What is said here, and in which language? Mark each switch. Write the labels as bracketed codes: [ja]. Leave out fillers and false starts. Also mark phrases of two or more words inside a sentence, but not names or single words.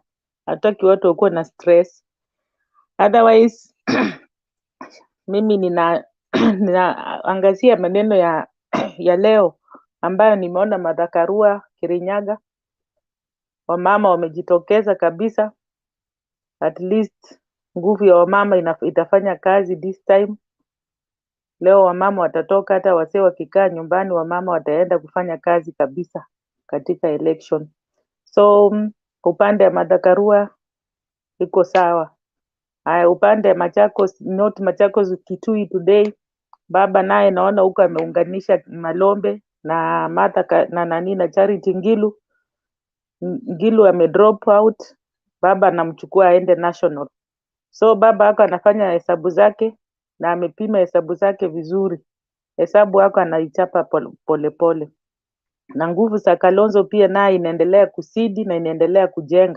[sw] Hataki watu wakuwe na stress. Otherwise mimi ninaangazia maneno ya leo ambayo nimeona Martha Karua, Kirinyaga, wamama wamejitokeza kabisa. [en] At least [sw] nguvu ya wamama itafanya kazi [en] this time. [sw] Leo wamama watatoka, hata wasee wakikaa nyumbani, wamama wataenda kufanya kazi kabisa katika election. So upande ya Martha Karua iko sawa. Upande ya Machakos, not Machakos, Kitui today, baba naye naona huko ameunganisha Malombe na na Charity Ngilu. Ngilu amedrop out, baba anamchukua aende national. So baba hako anafanya hesabu zake na amepima hesabu zake vizuri. Hesabu hako anaichapa polepole. Na nguvu za Kalonzo pia naye inaendelea kusidi na inaendelea kujenga.